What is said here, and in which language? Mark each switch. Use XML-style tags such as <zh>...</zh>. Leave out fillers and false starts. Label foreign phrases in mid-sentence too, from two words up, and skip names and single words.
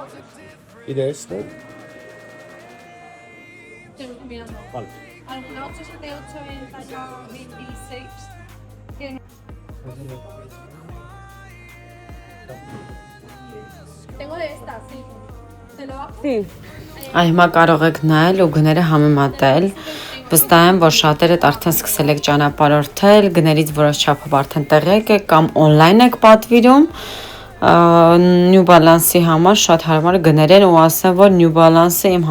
<es>¿Y de este? Estoy mirando. Vale. Alguna 878 en talla 26. Tiene- Tengo de estas, sí. ¿Te lo bajo? Sí.</es> <hy>Հիմա կարող եք նայել ու գները համեմատել։ Վստահ եմ, որ շատերդ արդեն սկսել եք ճանապարհորդել, գներից որոշ չափով արդեն տեղյակ եք կամ on-line եք պատվիրում։ New Balance-ի համար շատ հարմար գներ են ու ասեմ, որ New Balance-ը իմ</hy>